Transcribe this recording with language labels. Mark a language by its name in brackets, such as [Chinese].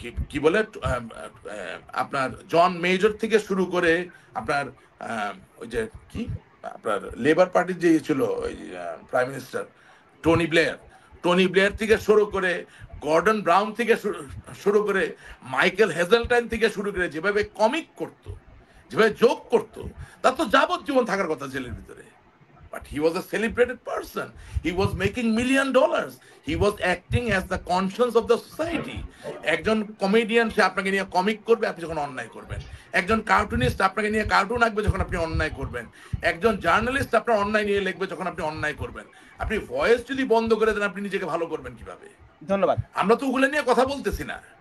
[Bangla] কি বলে আপনার জন মেজর থেকে শুরু করে আপনার ওই যে কি আপনার লেবার পার্টির যে ছিল ওই প্রাইম মিনিস্টার টনি ব্লেয়ার থেকে শুরু করে গর্ডন ব্রাউন থেকে শুরু করে মাইকেল হেজেলটাইন থেকে শুরু করে যেভাবে কমিক করতো, যেভাবে জোক করতো, তার তো যাবজ্জীবন থাকার কথা জেলের ভিতরে। [English] But he was a celebrated person. He was making $1 million. He was acting as the conscience of the society. [Bangla] একজন কমেডিয়ান, সে আপনাকে নিয়ে কমিক করবে আপনি যখন অন্যায় করবেন। একজন কার্টুনিস্ট আপনাকে নিয়ে কার্টুন আঁকবে যখন আপনি অন্যায় করবেন। একজন জার্নালিস্ট আপনার অন্যায় নিয়ে লিখবে যখন আপনি অন্যায় করবেন। আপনি ভয়েস যদি বন্ধ করে দেন, আপনি নিজেকে ভালো করবেন কিভাবে? ধন্যবাদ। আমরা তো ওগুলো নিয়ে কথা বলতেছি না।